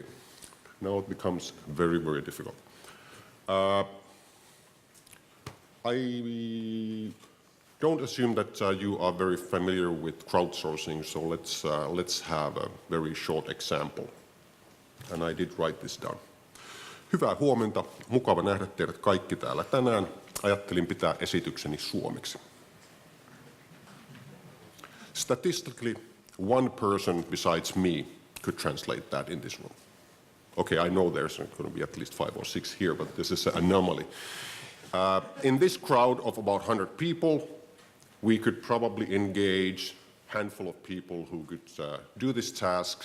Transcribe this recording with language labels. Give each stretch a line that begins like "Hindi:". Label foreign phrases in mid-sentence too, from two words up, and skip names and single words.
English: Now it becomes very, very difficult. I don't assume that you are very familiar with crowdsourcing, so let's have a very short example. And I did write this down.
Finnish: Hyvää huomenta, mukava nähdä teidät kaikki täällä tänään. Ajattelin pitää esitykseni suomeksi.
English: Statistically, one person besides me could translate that in this room. Okay, I know there's going to be at least 5 or 6 here, but this is an anomaly. In this crowd of about 100 people, we could probably engage a handful of people who could do this task.